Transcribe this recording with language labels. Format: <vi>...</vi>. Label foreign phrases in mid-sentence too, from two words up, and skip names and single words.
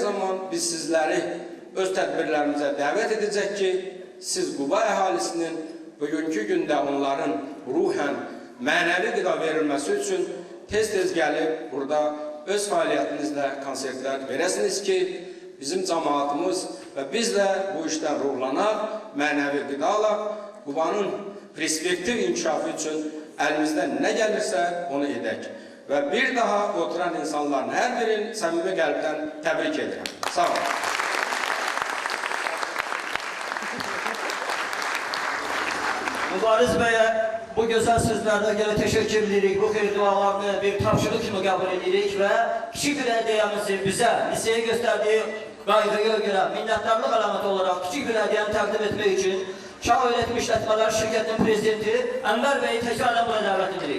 <az>zaman biz sizləri öz tədbirlərimizə dəvət edəcək ki, siz Quba əhalisinin bugünkü gündə onların ruhən mənəvi qida verilməsi üçün tez-tez gəlib burada öz fəaliyyətinizlə konsertlər verəsiniz ki, bizim cəmaatımız və biz də bu işdən ruhlanaq, mənəvi qida alaq, Qubanın perspektiv inkişafı üçün əlimizdən nə gəlirsə onu edək. Və bir daha oturan insanların hər birini səmimi qəlbdən təbrik edirəm. Sağ olun.</az> <tr>Mübariz Bey'e bu güzel sözlerine göre teşekkür edirik. Bu xeyir dualarını bir tapşırık kimi kabul edirik ve küçük bir hediyemizi bize liseye gösterdiği qaydaya göre</tr> <az>minnətdarlıq əlaməti</az> <tr>olarak küçük bir hediyeni təqdim etmek için Şah Öğretim İşletmeler Şirketinin Prezidenti Enver Bey'i tekrardan buraya davet edirik.</tr>